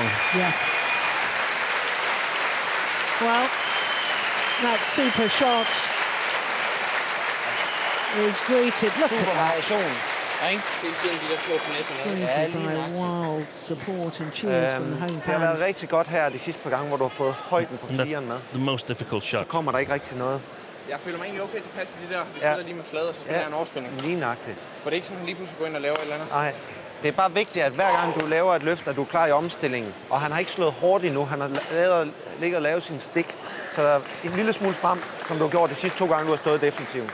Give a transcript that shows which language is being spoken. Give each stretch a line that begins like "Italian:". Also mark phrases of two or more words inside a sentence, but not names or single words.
English: Yeah. Well, that super shot is greeted. Look at that. Greeted by wild support and cheers from the home
Danish: Det har været
English: fans.
Danish: rigtig godt her de sidste par gange, hvor du har fået højden på
English: And that's
Danish: clearen med.
English: the most difficult
Danish: Så
English: shot.
Danish: kommer der ikke rigtig noget. Jeg føler mig egentlig okay tilpas til de der. Vi Ja. spiller lige med flade, og så spiller jeg en overspilning. Lige nøjagtigt. For det er ikke sådan, at han lige pludselig går ind og laver et eller andet. Nej, det er bare vigtigt, at hver gang du laver et løft, at du er klar i omstillingen. Og han har ikke slået hårdt endnu. Han har ligget og lavet sin stik. Så der er en lille smule frem, som du har gjort de sidste 2 gange, du har stået defensivt.